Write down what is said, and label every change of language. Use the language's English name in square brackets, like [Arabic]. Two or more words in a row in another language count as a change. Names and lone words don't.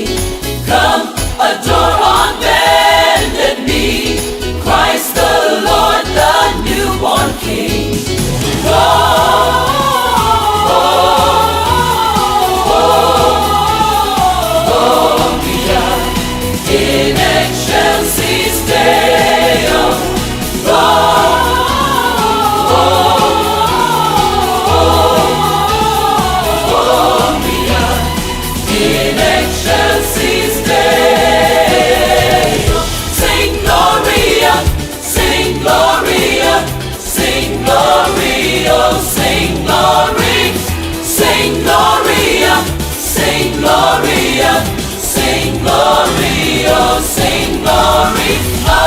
[English] Come, adore on bended knee, Christ the Lord, the newborn King. [Latin] Gloria in excelsis Deo. In excelsis Deo, [English] sing Gloria, sing Gloria, sing Gloria, sing glory, sing Gloria, sing Gloria, sing Gloria, sing glory.